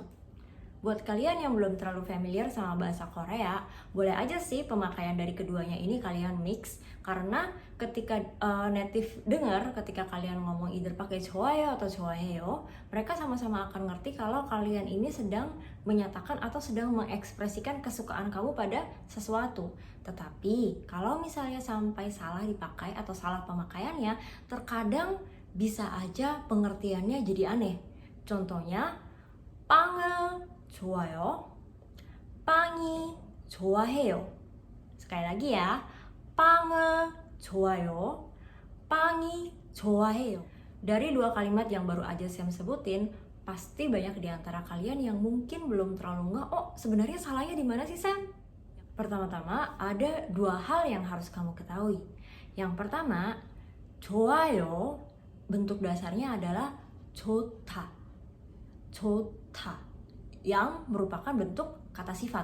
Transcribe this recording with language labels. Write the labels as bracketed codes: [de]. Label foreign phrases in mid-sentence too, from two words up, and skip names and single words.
[id] Buat kalian yang belum terlalu familiar sama bahasa Korea, boleh aja sih pemakaian dari keduanya ini kalian mix, karena ketika native dengar, ketika kalian ngomong either pakai 좋아요 atau 좋아해요, mereka sama-sama akan ngerti kalau kalian ini sedang menyatakan atau sedang mengekspresikan kesukaan kamu pada sesuatu. Tetapi kalau misalnya sampai salah dipakai atau salah pemakaiannya, terkadang bisa aja pengertiannya jadi aneh. Contohnya, [ko] 빵을 좋아요, 빵이 좋아해요. [id] Sekali lagi ya, [ko] 빵을 좋아요, 빵이 좋아해요. [id] Dari dua kalimat yang baru aja saya sebutin, pasti banyak di antara kalian yang mungkin belum terlalu ngeh, oh sebenarnya salahnya di mana sih Sam? Pertama-tama ada dua hal yang harus kamu ketahui. Yang pertama, 좋아요 bentuk dasarnya adalah [ko] 좋다, 좋다 [id] yang merupakan bentuk kata sifat.